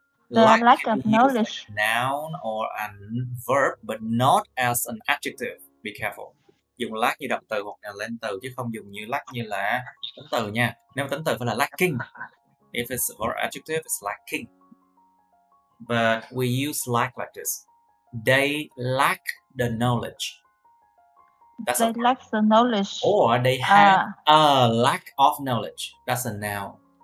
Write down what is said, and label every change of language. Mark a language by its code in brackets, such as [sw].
[en] They are lack of knowledge. Noun or a verb, but not as an adjective. Be careful. [vi] Dùng lack như động từ hoặc là lên từ chứ không dùng như lack như là tính từ nha. Nếu tính từ phải là lacking. [en] If it's a verb adjective, it's lacking. But we use lack like this. They lack the knowledge. They lack the knowledge. Or they have a lack of knowledge. That's a noun.